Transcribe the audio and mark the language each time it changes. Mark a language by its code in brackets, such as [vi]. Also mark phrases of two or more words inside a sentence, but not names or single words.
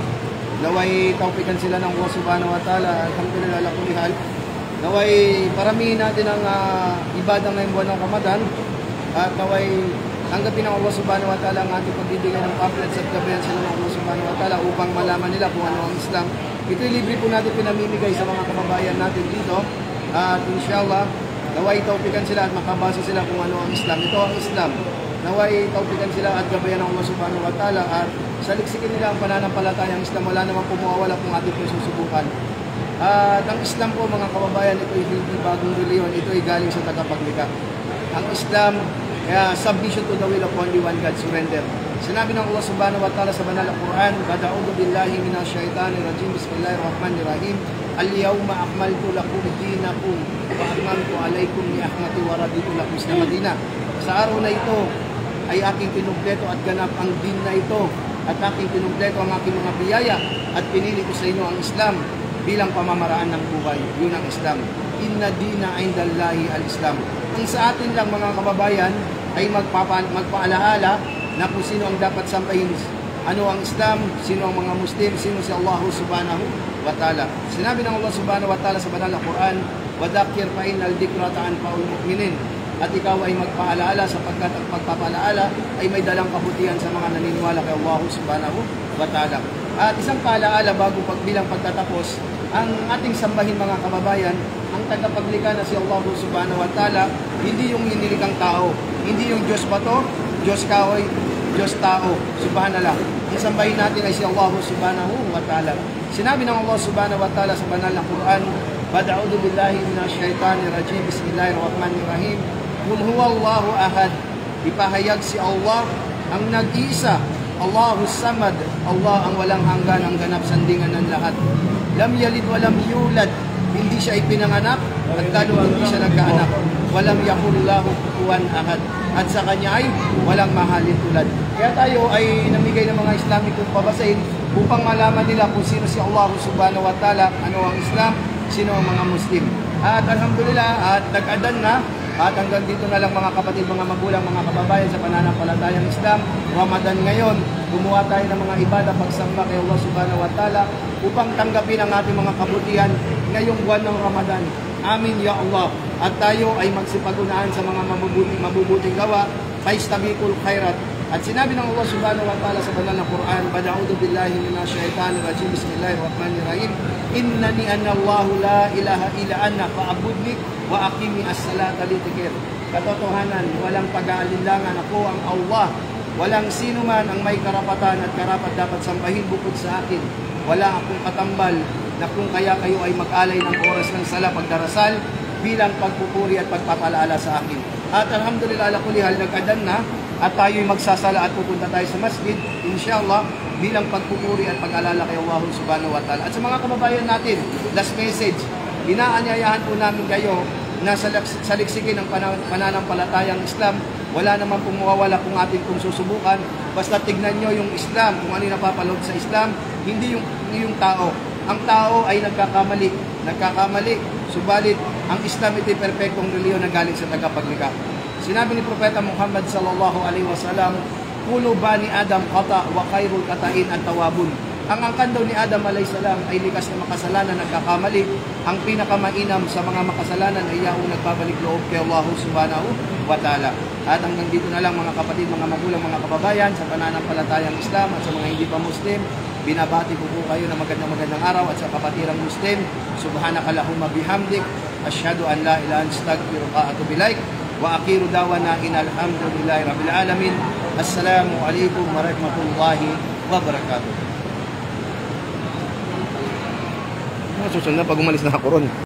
[tl] Naway tawpikan sila ng Allah [ar] سبحانه وتعالى, الحمد لله على كل حال. [tl] Naway paramihin natin ang ibadah ngayong buwan ng Ramadan. At naway tanggapin ng Allah [ar] سبحانه وتعالى [tl] ang ating pagbibigay ng pamphlets at gabayan sila ng Allah [ar] سبحانه وتعالى [tl] upang malaman nila kung ano ang Islam. Ito'y libre po natin pinamimigay sa mga kababayan natin dito. At inshallah, naway tawpikan sila at makabasa sila kung ano ang Islam. Ito ang Islam. Naway tawpikan sila at gabayan ng Allah [ar] سبحانه وتعالى [tl] at saliksikin nila ang pananampalatayang Islam. Wala namang pumawala kung ating susubukan. At ang Islam po mga kababayan, ito ay hindi bagong reliyon. Ito ay galing sa tagapaglikha. [en] Ang Islam, submission to the will of only one God, surrender. [tl] Sinabi ng [ar] Allah سبحانه وتعالى [tl] sa banal na Quran, [ar] "أعوذ بالله من الشيطان الرجيم بسم الله الرحمن الرحيم. اليوم أكملت لكم دينكم وأتممت عليكم نعمتي ورضيت لكم الإسلام دينا." [tl] Sa araw na ito ay aking kinumpleto at ganap ang din na ito at aking kinumpleto ang aking mga biyaya at pinili ko sa inyo ang Islam bilang pamamaraan ng buhay. Yun ang Islam. [ar] إن الدين عند الله الإسلام. [tl] Ang sa atin lang mga kababayan ay magpaalaala na kung sino ang dapat sampahin ano ang Islam, sino ang mga Muslim, sino si Allah [ar] سبحانه وتعالى. [tl] Sinabi ng [ar] Allah سبحانه وتعالى [tl] sa banal na Quran, [ar] وَذَكِّرْ فَإِنَّ الذِّكْرَ تَنفَعُ الْمُؤْمِنِينَ. [tl] At ikaw ay magpaalaala sapagkat ang pagpapaalaala ay may dalang kabutihan sa mga naniniwala kay Allah [ar] سبحانه وتعالى. [tl] At isang paalaala bago bilang pagtatapos, ang ating sambahin mga kababayan, ang tagapaglikha na si Allah [ar] سبحانه وتعالى, [tl] hindi yung ninilikang tao, hindi yung Diyos bato, Diyos kahoy, Diyos tao, subhanallah. Ang sambahin natin ay si Allah [ar] سبحانه وتعالى. [tl] Sinabi ng [ar] Allah سبحانه وتعالى [tl] sa banal na Quran, [ar] أعوذ بالله من الشيطان الرجيم بسم الله الرحمن الرحيم. قل هو الله أحد. [tl] Ipahayag si Allah ang nag-iisa, [ar] الله الصمد, [tl] Allah ang walang hanggan, ang ganap sandingan ng lahat. [ar] لم يلد ولم يولد, [tl] hindi siya ipinanganak at lalo hindi siya nagkaanak. [ar] ولم يكن له كفوا أحد. [tl] At sa kanya ay walang mahalin tulad. Kaya tayo ay namigay ng mga Islamic kung pabasahin upang malaman nila kung sino si Allah [ar] سبحانه وتعالى, [tl] ano ang Islam, sino ang mga Muslim. At alhamdulillah, at nag-adan na, at hanggang dito na lang mga kapatid, mga magulang, mga kababayan sa pananampalatayang Islam. Ramadan ngayon, gumawa tayo ng mga ibadah pagsamba kay Allah [ar] سبحانه وتعالى [tl] upang tanggapin ang ating mga kabutihan ngayong buwan ng Ramadan. [ar] آمين يا الله. [tl] At tayo ay magsipag-unahan sa mga mabubuting gawa, [ar] فاستبقوا الخيرات. [tl] At sinabi ng [ar] Allah سبحانه وتعالى [tl] sa banal na Quran, [ar] أعوذ بالله من الشيطان الرجيم بسم الله الرحمن الرحيم. إنني أنا الله لا إله إلا أنا فاعبدني وأقم الصلاة لذكري. [tl] Katotohanan, walang pag-aalinlangan, ako ang Allah. Walang sino man ang may karapatan at karapat dapat sambahin bukod sa akin. Wala akong katambal na kung kaya kayo ay mag-alay ng oras ng sala pagdarasal bilang pagpupuri at pagpapalaala sa akin. [ar] At الحمد لله على كل حال, [tl] nag-adan na at tayo'y magsasala at pupunta tayo sa masjid, inshallah, bilang pagpupuri at pag-alala kay Allah [ar] سبحانه وتعالى. [tl] At sa mga kababayan natin, [en] last message, [tl] inaanyayahan po namin kayo na sa liksikin ng pananampalatayang Islam, wala naman pong mawawala kung atin pong susubukan. Basta tignan nyo yung Islam, kung ano yung napapalood sa Islam, hindi yung tao. Ang tao ay nagkakamali, subalit ang Islam ito'y perfectong reliyon na galing sa tagapaglikha. Sinabi ni Propeta [ar] Muhammad صلى الله عليه وسلم كل بني آدم خطاء وخير الخطائين التوابون. [tl] Ang angkan daw ni Adam [ar] عليه السلام [tl] ay likas na makasalanan, nagkakamali. Ang pinakamainam sa mga makasalanan ay yaong nagbabalik loob kay Allah [ar] سبحانه وتعالى. [tl] At hanggang dito na lang mga kapatid, mga magulang, mga kababayan sa pananampalatayang Islam at sa mga hindi pa Muslim, binabati ko po kayo na magandang araw. At sa kapatirang Muslim, [ar] سبحانك اللهم وبحمدك أشهد أن لا إله إلا أنت أستغفرك وأتوب إليك. وآخر دعوانا الحمد لله رب العالمين. السلام عليكم ورحمة الله وبركاته. [tl] Susunod na pag umalis na ako ron.